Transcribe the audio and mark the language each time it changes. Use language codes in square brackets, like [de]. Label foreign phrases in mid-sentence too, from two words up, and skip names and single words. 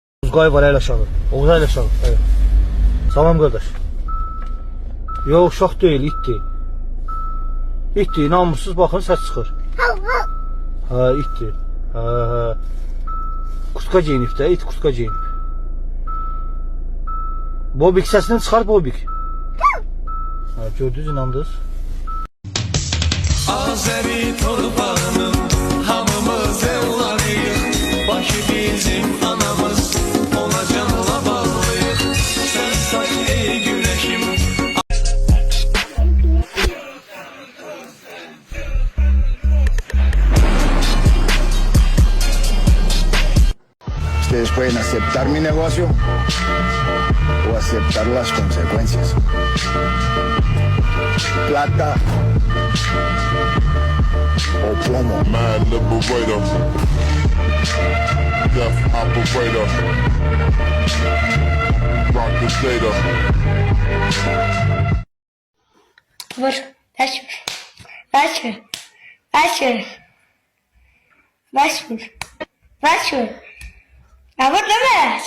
[tr] Turgay var el aşağı. Oğuz el aşağı. Evet. Salam kardeş. Yok uşaq değil, [az] itdi. İtdi, namussuz baxın səs çıxır. Ha, itdi. Ha. Kurtka giyinib də, it kurtka giyinib. Bobik səsini çıxar, Bobik. Ha, gördünüz, inandınız. Azeri torpağının hamımız evladıyıq. Başı bizim anamız, ona canla bağlıyıq. [tr] Sen say ey güneşim. [es] Ustedes pueden aceptar mi negocio o aceptar las consecuencias. Plata o plomo. [en] Man liberator, death operator, rock data. [az] Vur. Baş vur. Baş vur. Baş vur. Baş vur. Baş vur. Ya vur deme.